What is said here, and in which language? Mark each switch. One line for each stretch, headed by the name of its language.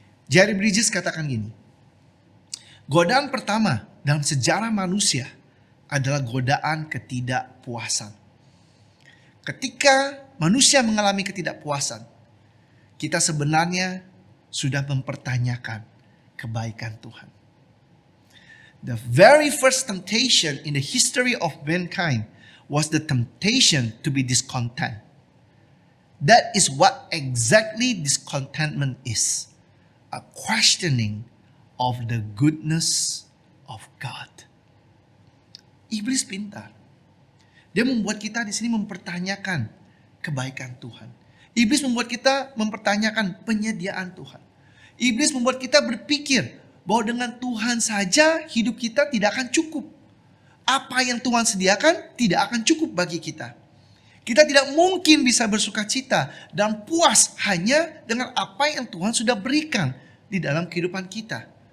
Indonesian: Jerry Bridges katakan gini, godaan pertama dalam sejarah manusia adalah godaan ketidakpuasan. Ketika manusia mengalami ketidakpuasan, kita sebenarnya sudah mempertanyakan kebaikan Tuhan.
English: The very first temptation in the history of mankind was the temptation to be discontent. That is what exactly discontentment is. A questioning of the goodness of God.
Indonesian: Iblis pintar. Dia membuat kita di sini mempertanyakan kebaikan Tuhan. Iblis membuat kita mempertanyakan penyediaan Tuhan. Iblis membuat kita berpikir bahwa dengan Tuhan saja hidup kita tidak akan cukup. Apa yang Tuhan sediakan tidak akan cukup bagi kita. Kita tidak mungkin bisa bersuka cita dan puas hanya dengan apa yang Tuhan sudah berikan di dalam kehidupan kita.